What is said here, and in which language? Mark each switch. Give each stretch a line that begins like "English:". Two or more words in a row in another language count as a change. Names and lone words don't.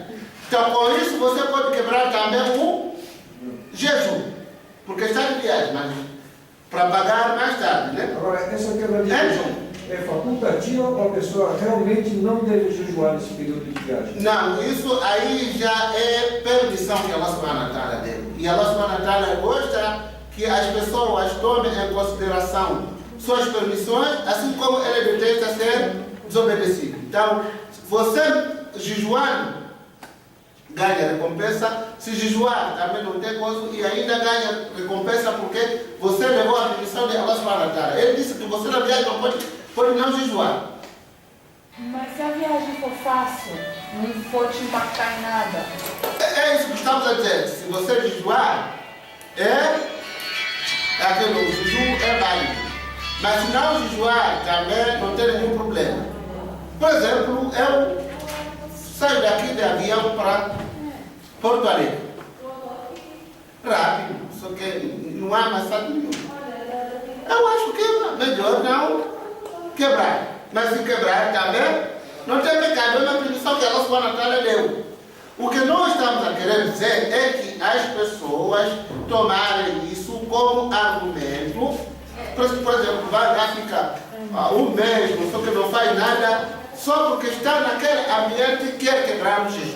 Portuguese: Então, com isso, você pode quebrar também o jejum, porque está de viagem, mas para pagar mais tarde, né? Agora, essa quebra de jejum é facultativa ou a pessoa realmente não deve jejuar nesse período de viagem? Não, isso aí já é permissão que
Arabic: الله سبحانه وتعالى
Portuguese: deu. E
Arabic: الله سبحانه وتعالى
Portuguese: gosta que as pessoas tomem em consideração suas permissões, assim como ele detesta ser desobedecido. Então, você jejuando, ganha recompensa. Se jejuar, também não tem coisa e ainda ganha recompensa porque você levou a permissão de
Arabic: الله سبحانه وتعالى.
Portuguese: Ele disse que você na viagem não pode não jejuar. Mas se a viagem for fácil, não for te impactar em nada. É isso que estamos a dizer. Se você jejuar, aquele o jejum é válido. Mas se não jejuar, também não tem nenhum problema. Por exemplo, eu saio daqui de avião para Porto Alegre. Rápido, só que não há amassado nenhum. Eu acho que é melhor não quebrar. Mas se quebrar também, não tem pecado, é uma permissão que
Arabic: الله سبحانه وتعالى
Portuguese: deu. O que nós estamos a querer dizer é que as pessoas tomarem isso como argumento. Por exemplo, vai lá ficar um mês, só que não faz nada, só porque está naquele ambiente e quer quebrar o jejum.